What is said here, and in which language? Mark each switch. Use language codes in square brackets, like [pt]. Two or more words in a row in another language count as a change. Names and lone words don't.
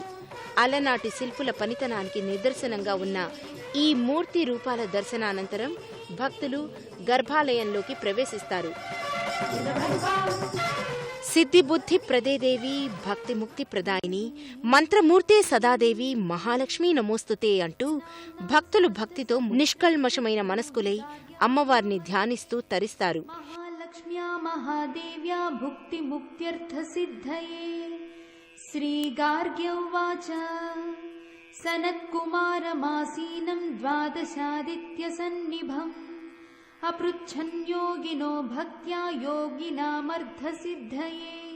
[te] అలనాటి శిల్పుల పనితనానికి నిదర్శనంగా ఉన్న ఈ మూర్తి రూపాల దర్శనానంతరం భక్తులు గర్భాలయంలోకి ప్రవేశిస్తారు. [sa] సిద్ధిబుద్ధి ప్రదేదేవి భక్తి ముక్తి ప్రదాయిని మంత్రమూర్తే సదాదేవి మహాలక్ష్మి నమోస్తుతే [te] అంటూ భక్తులు భక్తితో నిష్కల్మషమైన మనస్కులై అమ్మవారిని ధ్యానిస్తూ తరిస్తారు. [sa] लक्ष्म्या महादेव्या भुक्तिमुक्त्यर्थसिद्धये श्रीगार्ग्य उवाच सनत्कुमारमासीनं द्वादशादित्यसन्निभम् अपृच्छन् योगिनो भक्त्या योगिनामर्धसिद्धये